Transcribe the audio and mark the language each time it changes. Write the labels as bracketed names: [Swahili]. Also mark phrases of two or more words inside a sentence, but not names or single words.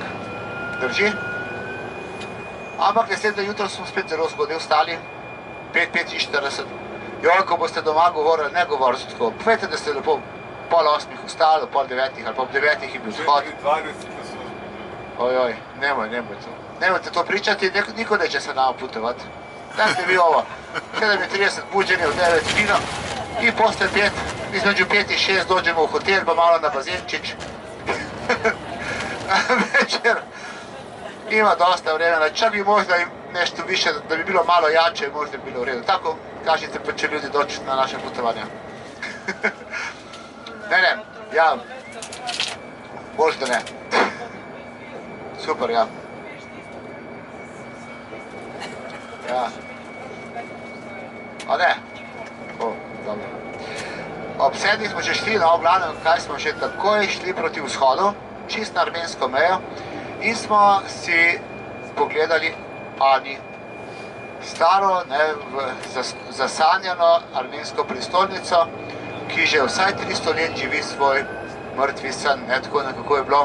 [Slovenian] Drži? Ampak naslednje jutro smo spet zelo zgodaj vstali, 5:45. Joj, ko boste doma govorili, ne govorite tako. Povejte, da ste lepo 7:30 vstali, 8:30 ali pa ob 9 je bil vzhod. 20 na službi. Ojoj, [Croatian] nemoj to. Nemojte to pričati, niko neće se nama putovati. Dajte vi ovo, 7:30 buđenje, u 9 vino i posle 5, između 5 i 6 dođemo u hotel, pa malo na bazenčić. Večer ima dosta vremena, čak bi možda i nešto više, da bi bilo malo jače, možda bi bilo u redu. Tako kažete, pa će ljudi doći na naše putovanja. [Slovenian] Ne, ja, možda ne. Super, ja. Ja. A ne? O, dobro. Ob 7 smo še šli na oblanem, kaj smo še takoj šli proti vzhodu, čist na armensko mejo, in smo si pogledali Ani, staro, zasanjano armensko prestolnico, ki že vsaj 300 let živi svoj mrtvi san, tako nekako je bilo.